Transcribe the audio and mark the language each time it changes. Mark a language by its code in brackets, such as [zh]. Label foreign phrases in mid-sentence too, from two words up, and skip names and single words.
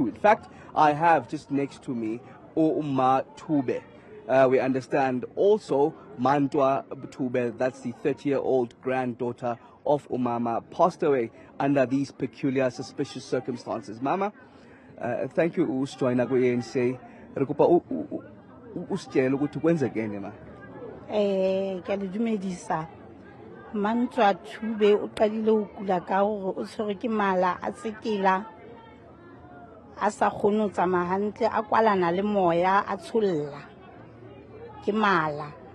[en] In fact, I have just next to me Uma Tube. We understand also Mantwa Tube, that's the 30-year-old granddaughter of Umama, passed away under these peculiar, suspicious circumstances. Mama, thank you [zu] ujoina ku-ANC. Rekupa usitshela ukuthi kwenzekeni ma. [st] Ke le dumedisa. Mantwa Tube o qadile ho kula ka hore o tshwere ke mala a tsekela a sa kgone ho tsamaya hantle, a kwalana le moya, a tsholla ke mala.